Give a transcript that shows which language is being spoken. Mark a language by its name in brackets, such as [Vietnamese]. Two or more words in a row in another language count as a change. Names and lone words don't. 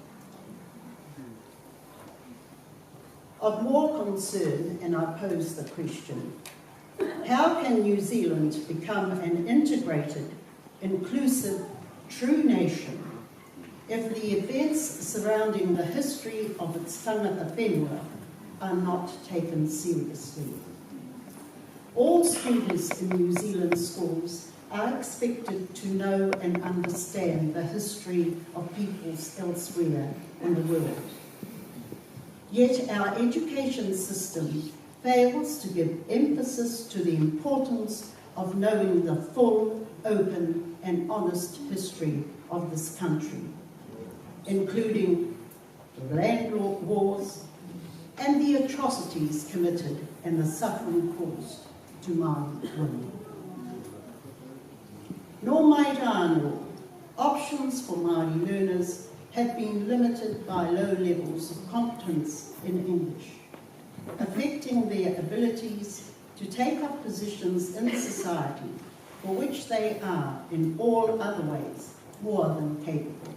[English] Of more concern, and I pose the question, how can New Zealand become an integrated, inclusive, true nation if the events surrounding the history of its [Māori] tangata whenua [English] are not taken seriously? All students in New Zealand schools are expected to know and understand the history of peoples elsewhere in the world. Yet our education system fails to give emphasis to the importance of knowing the full, open and honest history of this country, including the land wars and the atrocities committed and the suffering caused to Māori women. [Māori] Nor mai rānō, [English] options for Māori learners have been limited by low levels of competence in English, affecting their abilities to take up positions in society for which they are, in all other ways, more than capable.